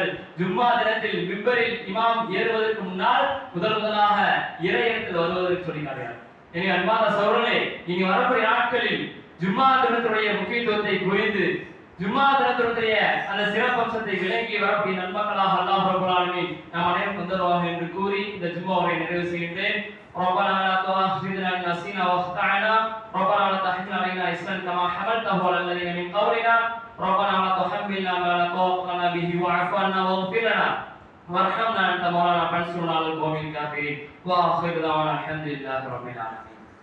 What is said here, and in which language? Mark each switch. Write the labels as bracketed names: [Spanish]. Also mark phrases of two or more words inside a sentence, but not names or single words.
[Tamil] ஜும்மா தினத்தில் மிம்பரில் இமாம் ஏறுவதற்கு முன்னால் முதலாக இறையிடத்தில் வருவதற்கு சொல்லி காட்டுகிறார்கள். இனி அன்பான சகோதரர்களே, இனி வரக்கூடிய நாட்களில் ஜும்மா தினத்துடைய முக்கியத்துவத்தை புரிந்து ஜும்மா தினத்துடைய அந்த சிறப்பம்சத்தை விளங்கி வரக்கூடிய நன்மக்களாக [Arabic] الله رب العالمين [Tamil] நாம் அனைவரும் தந்தருவாக என்று கூறி இந்த ஜும்மாவை நிறைவு செய்கின்றேன். [Arabic] ربنا لا تؤاخذنا إن نسينا واخطأنا ربنا لا تحمل علينا إصرا كما حملته على الذين من قبلنا ربنا لا تحملنا ما لا طاقة لنا به واعف عنا واغفر لنا وارحمنا أنت مولانا فانصرنا على القوم الكافرين وآخر دعوانا الحمد لله رب العالمين.